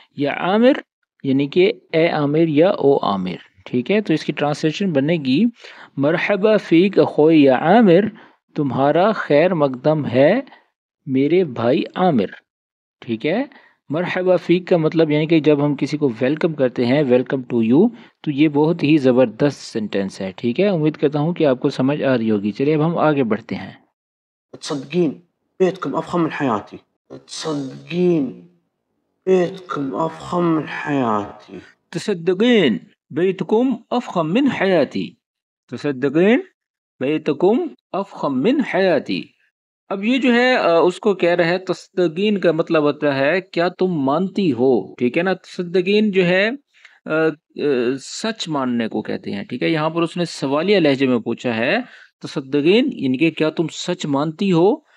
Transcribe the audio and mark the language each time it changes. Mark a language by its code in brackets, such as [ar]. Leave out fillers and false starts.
[hi] या आमिर यानी कि ए आमिर या ओ आमिर, ठीक है। तो इसकी ट्रांसलेशन बनेगी [ar] मरहबा फीक अखोई या आमिर, [hi] तुम्हारा खैर मकदम है मेरे भाई आमिर, ठीक है। मरहबा फीक का मतलब यानी कि जब हम किसी को वेलकम करते हैं, [en] welcome to you, [hi] तो ये बहुत ही ज़बरदस्त सेंटेंस है, ठीक है। उम्मीद करता हूँ कि आपको समझ आ रही होगी। चलिए अब हम आगे बढ़ते हैं। [ar] تصدقين بيتكم أفخم من حياتي. تصدقين بيتكم أفخم من حياتي. تصدقين بيتكم أفخم من حياتي. تصدقين بيتكم أفخم من حياتي। [hi] अब ये जो है उसको कह रहा है, तस्दगीन का मतलब होता है क्या तुम मानती हो, ठीक है ना। तस्दगीन जो है सच मानने को कहते हैं, ठीक है। यहाँ पर उसने सवालिया लहजे में पूछा है तस्दगीन यानी कि क्या तुम सच मानती हो।